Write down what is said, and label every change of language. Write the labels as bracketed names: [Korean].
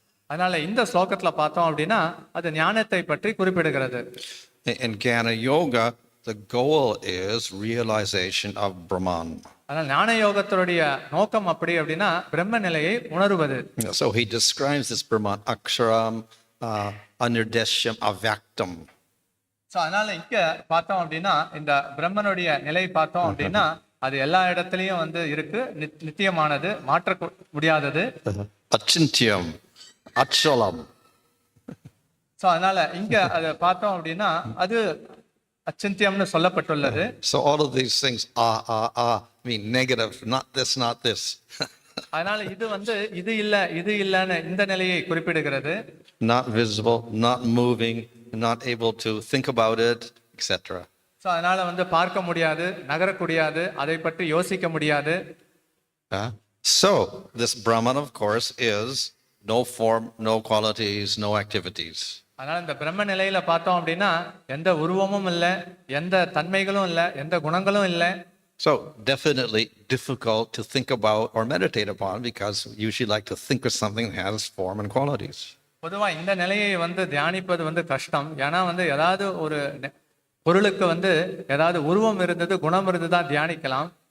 [Tamil] அதனால இந்த ஸ்லோகத்துல பார்த்தோம் அப்படின்னா அது ஞானத்தை பற்றி குறிப்பிடுகிறது. [English] In jnana yoga, the goal is realization of Brahman. [Tamil] அதனால ஞான யோகத்தோடைய நோக்கம் அப்படி அப்படின்னா பிரம்ம நிலையை உணருவது. [English] So he describes this Brahman aksharam, anirdeshyam, avyaktam. [Tamil] So அதனால இங்க பார்த்தோம் அப்படின்னா இந்த பிரம்மனுடைய நிலை பார்த்தோம் அப்படின்னா அது எல்லா இடத்துலயும் இருக்கு, நித்தியமானது, மாற்ற முடியாதது. [Sanskrit] Achintyam, achalam. [Tamil] So அதனால இங்க அதை பார்த்தோம் அப்படின்னா அது அச்சிந்தியம்னு சொல்லப்பட்டுள்ளது. [English] So all of these things mean negative, not this. [Tamil] அதனால இது இல்லன்னு இந்த நிலையை குறிப்பிடுகிறது. [English] Not visible, not moving, not able to think about it, etc. [Tamil] So அதனால வந்து பார்க்க முடியாது, நகரக்கூடியாது, அதை பற்றி யோசிக்க முடியாது. [English] So this Brahman, of course, is no form, no qualities, no activities. [Tamil] அதனால இந்த பிரம்ம நிலையில பார்த்தோம் அப்படின்னா எந்த உருவமும் இல்லை, எந்த தன்மைகளும் இல்லை, எந்த குணங்களும் இல்லை. [English] So definitely difficult to think about or meditate upon, because we usually like to think of something that has form and qualities. [Tamil] பொதுவாக இந்த நிலையை வந்து தியானிப்பது வந்து கஷ்டம். ஏன்னா வந்து ஏதாவது ஒரு பொருளுக்கு வந்து ஏதாவது உருவம் இருந்தது, குணம் இருந்தது தான் தியானிக்கலாம்.